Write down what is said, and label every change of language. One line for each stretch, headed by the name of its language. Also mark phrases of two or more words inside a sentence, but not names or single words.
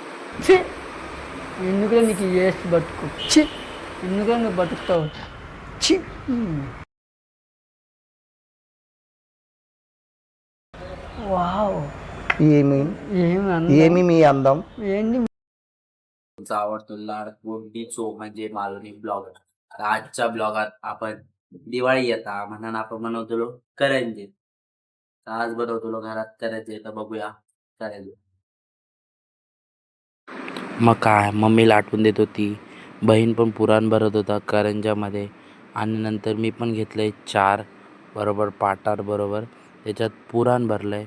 Telugu: ఛీ! ఎందుకురా నీకు వేస్ట్ బతుకు. ఛీ! ఎందుకురా నువ్వు బతుకుతావు. ఛీ! వావ్! ఏమి ఏమి అందం. ఏమి మీ అందం? ఏంది
Marathi: आवडतो लाडकोडी शो म्हणजे मालवणी ब्लॉग. आजच्या ब्लॉगात आपण दिवाळी येता म्हणून आपण बनवतो करंजे. आज बनवतो घरात करंजे, तर बघूया करंजे. मग काय मम्मीला आठवून देत होती, बहीण पण पुराण भरत होता करंजामध्ये, आणि नंतर मी पण घेतलंय 4 बरोबर पाटार बरोबर त्याच्यात पुराण भरलंय.